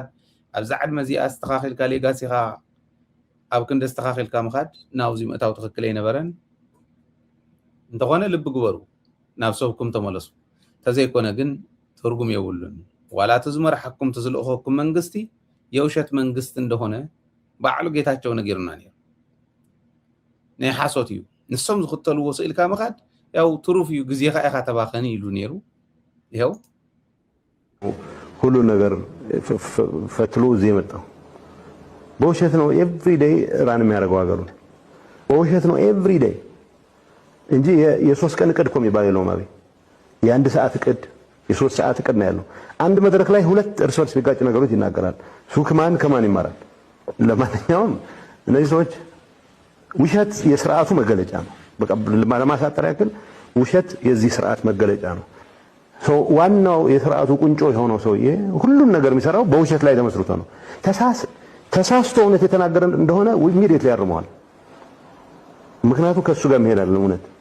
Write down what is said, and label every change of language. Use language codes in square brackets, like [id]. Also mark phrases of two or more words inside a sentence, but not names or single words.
[ti] ኣብዛ ዓድመ እዚኣ ዝተኻኺልካ ሌጋሲኻ ኣብ ክንደ ዝተኻኺልካ ምኻድ ናብዚ ምእታው ትኽክል ኣይነበረን እንተኾነ ልቢ ግበሩ ናብ ሰብኩም ተመለሱ ተዘይኮነ ግን ትርጉም የብሉን ዋላ እቲ ዝመርሐኩም ትዝልእኹም መንግስቲ የውሸት መንግስቲ እንደሆነ ባዕሉ ጌታቸው ነጊሩና ነይሩ ናይ ሓሶት እዩ ንሶም ዝኽተልዎ ስኢልካ ምኻድ ያው ትሩፍ እዩ ግዜኻ ኢኻ ተባኸኒ ኢሉ ነይሩ ይኸው [am] ሁሉ ነገር ፈትሎ እዚህ የመጣው በውሸት ነው [en] every day run [am] የሚያደርገው ሀገሩን በውሸት ነው [en] every day [am] እንጂ የሶስት ቀን እቅድ እኮ የሚባል የለውም አቤት የአንድ ሰዓት እቅድ የሶስት ሰዓት እቅድ ነው ያለው አንድ መድረክ ላይ ሁለት እርስ በርስ የሚጋጭ ነገሮች ይናገራል ሱክማን ከማን ይማራል ለማንኛውም እነዚህ ሰዎች ውሸት የስርዓቱ መገለጫ ነው በቃ ለማሳጠር ያክል ውሸት የዚህ ስርዓት መገለጫ ነው ዋናው የስርዓቱ ቁንጮ የሆነው ሰውዬ ሁሉን ነገር የሚሰራው በውሸት ላይ ተመስርቶ ነው ተሳስቶ እውነት የተናገረ እንደሆነ ኢሚዲየትሊ ያርመዋል ምክንያቱም ከሱ ጋር መሄዳል እውነት